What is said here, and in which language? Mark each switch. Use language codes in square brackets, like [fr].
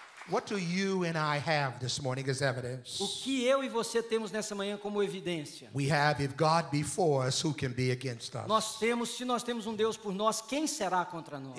[en] What do you and I have this morning as evidence? [pt] O que eu e você temos nessa manhã como evidência? [en] We have, if God be for us, who can be against us? [pt] Se nós temos um Deus por nós, quem será contra nós?